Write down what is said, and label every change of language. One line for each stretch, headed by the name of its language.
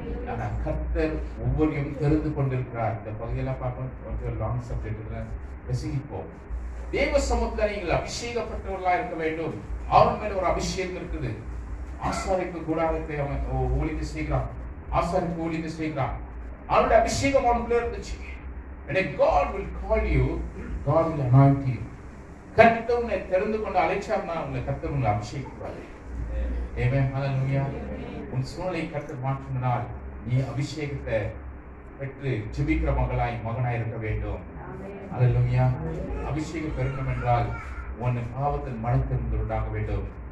Tamil: ஆனா கர்த்தர் ஒவ்வொருவரையும் தெரிந்து கொண்டிருக்கிறார். இந்த பகுதியெல்லாம் பார்க்கணும், கொஞ்சம் லாங் சப்ஜெக்ட்ல ரசிப்போம். தேவ சமூகத்தில் நீங்கள் அபிஷேகப்பட்டவர்களா இருக்க வேண்டும். அவன் மேல ஒரு அபிஷேகம் இருக்குது. ஆசாரிப்பு கூடாரத்தை அவன் ஊழித்து செய்கிறான். ஆசாரிப்பு ஊழித்து செய்கிறான். அவனுடைய அபிஷேகம் அவனுக்குள்ள இருந்துச்சு.
English: And God will call you, God will anoint you.
Tamil: கர்த்தர் உன்னை தெரிந்து கொண்டு அழைச்சார்னா உங்களை கர்த்தர் உங்களை அபிஷேகிப்பாரு. ஆமென். ஹல்லேலூயா. உன் சூழலை கர்த்தர் மாற்றினால் நீ அபிஷேகத்தை பெற்று ஜெபிக்கிற மகனாய் இருக்க வேண்டும். அல்லேலூயா. அபிஷேகம் பெறணும் என்றால் உன் பாவத்தின் மனத்திலிருந்து உண்டாக வேண்டும்.